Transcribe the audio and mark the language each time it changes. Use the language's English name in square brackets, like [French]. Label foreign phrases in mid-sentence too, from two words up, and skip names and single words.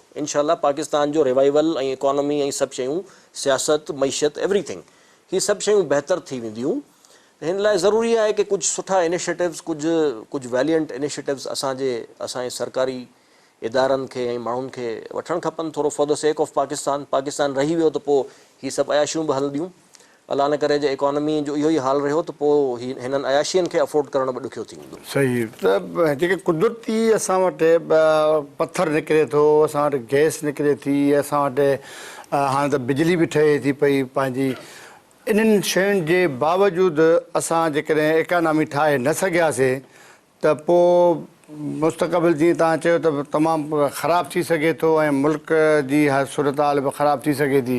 [Sindhi] इनशाला पाकिस्तान जो रिवाइवल ऐं इकोनॉमी ऐं सभु शयूं, सियासत, मईशत, एवरीथिंग, ही सभु शयूं बहितर थी वेंदियूं। हिन लाइ ज़रूरी आहे कि कुझु सुठा इनिशिएटिव्स, कुझु [English] valiant initiatives [Sindhi] असांजे सरकारी इदारनि खे ऐं माण्हुनि खे वठणु खपनि, थोरो [English] for the sake of Pakistan [Sindhi] रही वियो त पोइ हीअ सभु अयाशियूं बि हलंदियूं। अलाह न करे जे इकोनॉमी जो इहो ई हाल रहियो त पोइ हिननि अयाशियुनि खे अफोर्ड करणु बि ॾुखियो थी वेंदो। सही, त जेके कुदरती असां वटि पथर निकिरे थो, असां वटि गैस निकिरे थी, असां वटि हाणे त बिजली बि ठहे थी पई पंहिंजी, इन्हनि शयुनि जे बावजूदि असां जेकॾहिं इकानमी ठाहे न सघियासीं त पोइ मुस्तक़बिल जीअं तव्हां चयो त तमामु ख़राबु थी सघे थो ऐं मुल्क जी सूरत हाल बि ख़राबु थी सघे थी।